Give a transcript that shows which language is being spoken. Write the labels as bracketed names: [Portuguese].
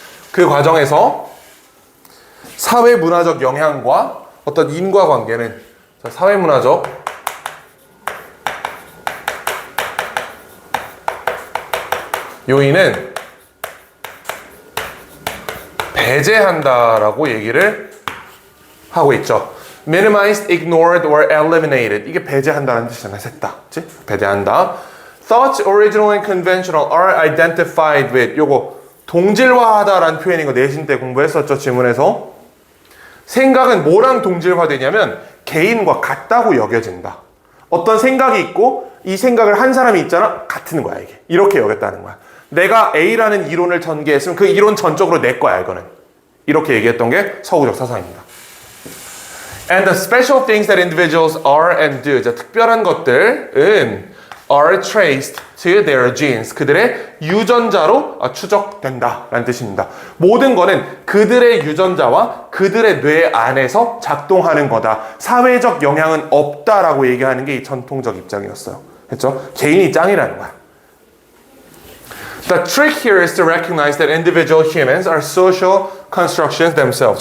[Korean] 그 과정에서 사회문화적 영향과 어떤 인과관계는, 자, 사회문화적 요인은 배제한다라고 얘기를 하고 있죠. [English] Minimized, ignored, or eliminated. [Korean] 이게 배제한다는 뜻이잖아. 셋다. 그치? 배제한다. [English] Thoughts original and conventional are identified with. [Korean] 요거 동질화하다라는 표현인 거 내신 때 공부했었죠. 지문에서. 생각은 뭐랑 동질화되냐면 개인과 같다고 여겨진다. 어떤 생각이 있고 이 생각을 한 사람이 있잖아. 같은 거야 이게. 이렇게 여겼다는 거야. 내가 A라는 이론을 전개했으면 그 이론 전적으로 내 거야 이거는. 이렇게 얘기했던 게 서구적 사상입니다. [English] And the special things that individuals are and do. [Korean] 자, 특별한 것들은 [English] are traced to their genes. [Korean] 그들의 유전자로 추적된다 라는 뜻입니다. 모든 거는 그들의 유전자와 그들의 뇌 안에서 작동하는 거다. 사회적 영향은 없다라고 얘기하는 게 이 전통적 입장이었어요. 그렇죠? 개인이 짱이라는 거야. [English] The trick here is to recognize that individual humans are social constructions themselves.